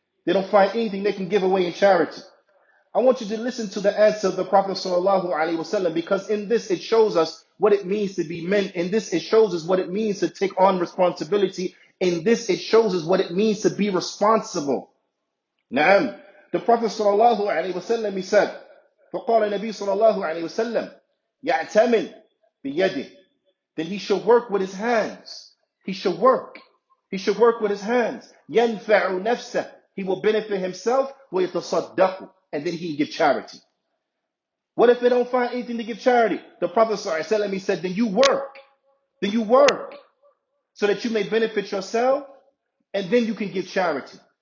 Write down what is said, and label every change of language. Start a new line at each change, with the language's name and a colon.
English: They don't find anything they can give away in charity. I want you to listen to the answer of the Prophet sallallahu alaihi wasallam, because in this it shows us what it means to be men. In this it shows us what it means to take on responsibility. In this it shows us what it means to be responsible.
Arabic: Naam.
English: The Prophet sallallahu alaihi wasallam, he said,
Arabic: فقال النبي صلى الله عليه وسلم يعتمل بيده.
English: Then he should work with his hands. He should work. He should work with his hands.
Arabic: ينفع نفسه.
English: He will benefit himself.
Arabic: ويتصدق.
English: And then he can give charity. What if they don't find anything to give charity? The Prophet ﷺ, he said, then you work. Then you work so that you may benefit yourself, and then you can give charity.